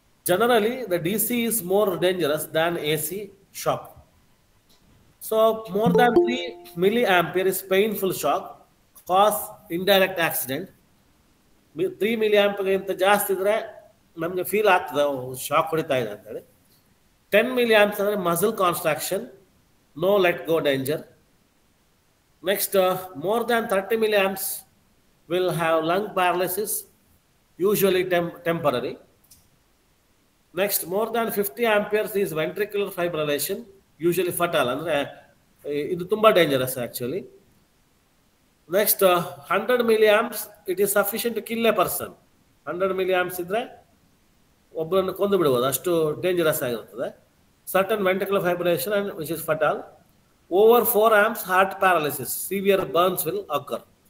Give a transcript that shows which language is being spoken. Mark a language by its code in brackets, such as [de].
[en] Generally the DC is more dangerous than AC shock. So more than 3 milliampere is painful shock, cause indirect accident. [kn] 3 milliampere ಜಾಸ್ತಿ ಇದ್ರೆ ನಮಗೆ feel ಆಗ್ತದೆ shock ಹೊಡಿತಾ ಇದೆ ಅಂತೇಳಿ. 10 milliamps ಅಂದರೆ muscle ಕಾನ್ಸ್ಟ್ರಾಕ್ಷನ್, [en] no let go danger. Next, more than 30 milliamps will have lung paralysis, usually temporary. Next, more than 50 amperes is ventricular fibrillation, usually fatal. [kn] ಅಂದರೆ ಇದು ತುಂಬ dangerous actually. [en] Next, 100 milliamps, it is sufficient to kill a person. [kn] 100 milliamps ಇದ್ರೆ ಒಬ್ಬರನ್ನು ಕೊಂದು ಬಿಡಬಹುದು, ಅಷ್ಟು dangerous ಆಗಿರ್ತದೆ. [en] Certain ventricular fibrillation and which is fatal. Over 4 amps, heart paralysis, severe burns will occur.